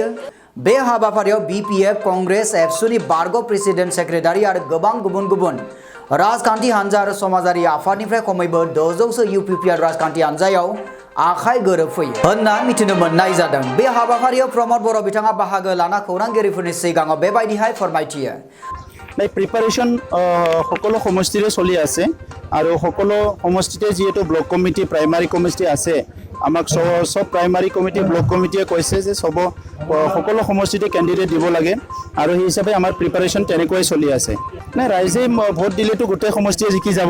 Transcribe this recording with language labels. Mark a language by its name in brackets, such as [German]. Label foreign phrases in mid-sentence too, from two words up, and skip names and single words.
[Bodo] बे हाबाफारियाव BPF कंग्रेस एबसुनि बारग' [English] president secretary [Bodo] आरो गोबां गुबुन राजखान्थि हानजा आरो समाजारि आफादनिफ्राय खमैबो 600सो UPPL राजखान्थि हानजायाव आखाइ गोरोबफैयो होनना मिथिनो मोननाय जादों। बे हाबाफारियाव प्रमद बर' बिथाङा बाहागो लाना खौरांगिरिफोरनि सिगाङाव बेबायदिहाय फोरमायथियो। [Assamese] प्रिपारेशन সকলো সমষ্টিৰে চলি আছে আৰু সকলো সমষ্টিতে যেহেতু [English] block committee primary committee [Assamese] আছে আমাক সব [English] primary committee block [Assamese] কমিটিয়ে কৈছে যে সকলো সমষ্টিতে কেণ্ডিডেট দিব লাগে আৰু সেই হিচাপে আমাৰ প্ৰিপাৰেশ্যন তেনেকৈ চলি আছে। ৰাইজে ভোট দিলেতো গোটেই সমষ্টিয়ে জিকি যাব।